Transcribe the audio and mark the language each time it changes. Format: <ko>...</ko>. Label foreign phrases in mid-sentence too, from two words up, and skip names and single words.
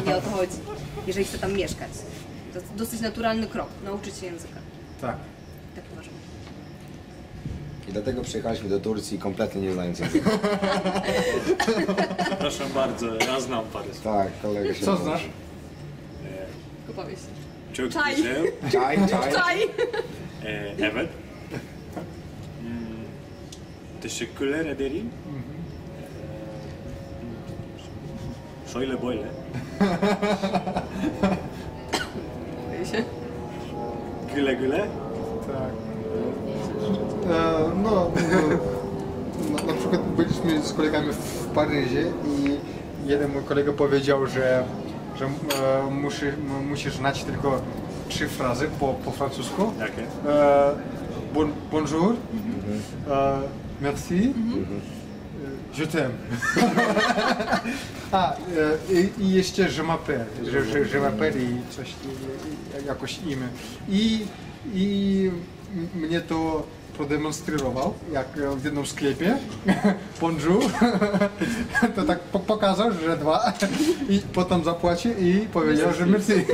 <pl>Nie o to chodzi, jeżeli chcę tam mieszkać. To jest dosyć naturalny krok, nauczyć się języka. Tak. Tak uważam. I dlatego przyjechaliśmy do Turcji kompletnie nie znając języka. Proszę bardzo, ja znam parę słów. Tak, kolega się Co nauczy. znasz? Powiedz się.</pl> <tr>Çok</tr> <pl>Czaj.</pl> <tr>güzel.</tr> <pl>Czaj. Czaj!</pl> <tr>Evet. Teşekkürler ederim. Şöyle böyle.</tr> <pl>Boję się.</pl> <tr>Güle güle.</tr> <pl>Tak. Na przykład byliśmy z kolegami w Paryżu i jeden mój kolega powiedział, że musisz znać tylko 3 frazy po francusku. Jakie?</pl> <fr>Bonjour, merci, je t'aime.</fr> <pl>I jeszcze</pl> <fr>je m'appelle, je m'appelle</fr> <pl>i coś, jakoś imię. I mnie to продемонстрировал, jak w jednym sklepie, bonjour, to tak pokazał, że 2 i potem zapłacił i powiedział, że merci.</pl>